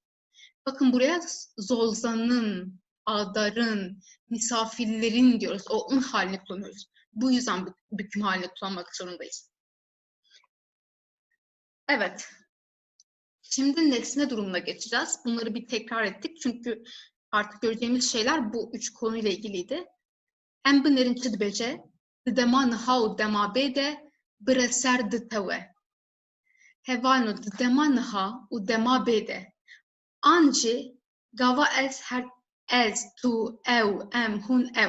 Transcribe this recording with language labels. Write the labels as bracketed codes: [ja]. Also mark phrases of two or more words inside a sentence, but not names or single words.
[tr] Bakın buraya Zolza'nın, Adar'ın, misafirlerin diyoruz. O un halini kullanıyoruz. Bu yüzden büküm halini kullanmak zorundayız. Evet. Şimdi nesne durumuna geçeceğiz. Bunları bir tekrar ettik. Çünkü artık göreceğimiz şeyler bu üç konuyla ilgiliydi. [ku] Em binerin çi dibêje, di dema niha û dema bê de bire ser ditewe. Hevano di dema niha û dema bê de. Ancî gava ez, tu, ew, em, hûn, ew.